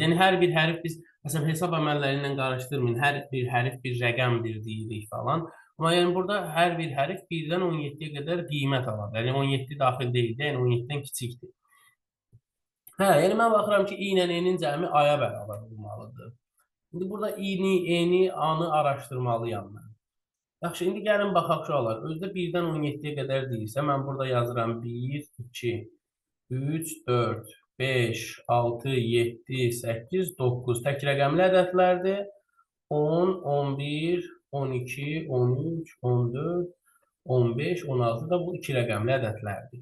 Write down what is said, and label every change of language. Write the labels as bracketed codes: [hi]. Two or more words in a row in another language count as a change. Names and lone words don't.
[az] Yəni hər bir hərf biz məsələn hesab əməlləri ilə qarışdırmayın. Hər bir hərf bir rəqəmdir deyirik falan. Amma yəni burada hər bir hərf 1-dən 17-yə qədər qiymət alır. Yəni 17 daxil deyil, yəni 17-dən kiçikdir. Yəni mən baxıram ki, i ilə n-in cəmi a-ya bərabər olmalıdır. İndi burada i-ni, n-i, a-nı araşdırmalıyam mən. Yaxşı, indi gəlin baxaq uşaqlar. Özdə 1-dən 17-yə qədər deyirsə, mən burada yazıram 1, 2, 3, 4, 5, 6, 7, 8, 9. Tək rəqəmli ədədlərdir. 10, 11, 12, 13, 14, 15, 16 da bu 2 rəqəmli ədədlərdir.